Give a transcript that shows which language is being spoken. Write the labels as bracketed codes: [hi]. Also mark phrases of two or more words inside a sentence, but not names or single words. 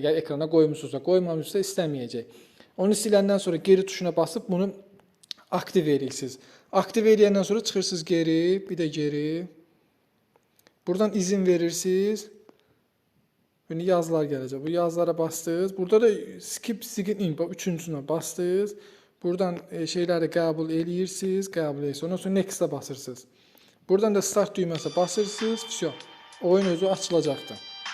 [az] Əgər ekrana qoymusunuzsa, qoymamışsa istəməyəcək. Onu siləndən sonra geri tuşuna basıb bunu aktiv edirsiniz. Aktiv edəndən sonra çıxırsınız geri, bir də geri. Buradan izin verirsiniz. Yəni yazılar gələcək. Bu yazılara bastınız. Burada da [en] skip sign in, [az] bax üçüncüsünə bastınız. Buradan şeyləri qəbul edirsiniz, qəbul edirsiniz. Ondan sonra next-a basırsınız. Buradan da start düyməsinə basırsınız. Oyun özü açılacaqdır.